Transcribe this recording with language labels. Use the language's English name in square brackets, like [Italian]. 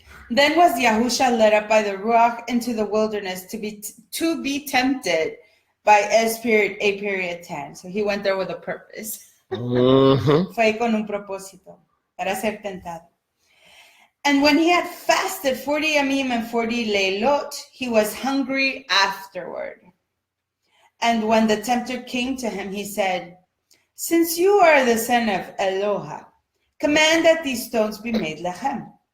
[English] Then was Yahusha led up by the Ruach into the wilderness to be tempted by a period 10. So he went there with a purpose. Mm-hmm. [Spanish] Fue con un propósito para ser tentado. [English] And when he had fasted 40 yamim and 40 leilot, he was hungry afterward. And when the tempter came to him, he said, "Since you are the son of Eloha, command that these stones be made lechem."